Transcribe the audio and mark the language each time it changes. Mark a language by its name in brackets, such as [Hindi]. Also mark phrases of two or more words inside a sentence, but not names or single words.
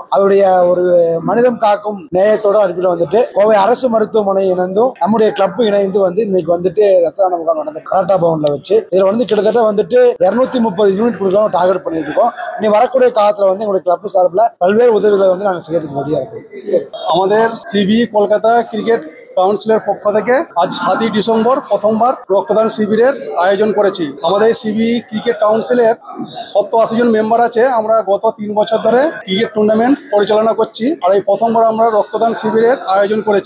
[Tamil] அதனுடைய ஒரு மனிதம் காக்கும் நேயத்தோட அனுப்பிட்டு வந்துட்டு கோவை அரசு மருத்துவமனை இணைந்தும் நம்முடைய கிளப் இணைந்து இன்னைக்கு ரத்த தான முகாம் நடந்த கராட்டா பவன்ல வச்சு இதுல கிட்டத்தட்ட 230 யூனிட் கொடுக்கலாம் டார்கெட் பண்ணிட்டு இருக்கோம். இனி வரக்கூடிய காலத்துல எங்களுடைய கிளப் சார்பில் பல்வேறு உதவிகளை நாங்கள் செய்யறதுக்கு ரெடியா இருக்கோம். [Bangla] আমাদের সিবিই কলকাতা ক্রিকেট কাউন্সিলের পক্ষ থেকে আজ 7ই ডিসেম্বর প্রথমবার রক্তদান শিবিরের আয়োজন করেছি। আমাদের সিবিই ক্রিকেট কাউন্সিলের 70-80 জন মেম্বার আছে। আমরা গত 3 বছর ধরে ক্রিকেট টুর্নামেন্ট পরিচালনা করছি আর এই প্রথমবার আমরা রক্তদান শিবিরের আয়োজন করেছি।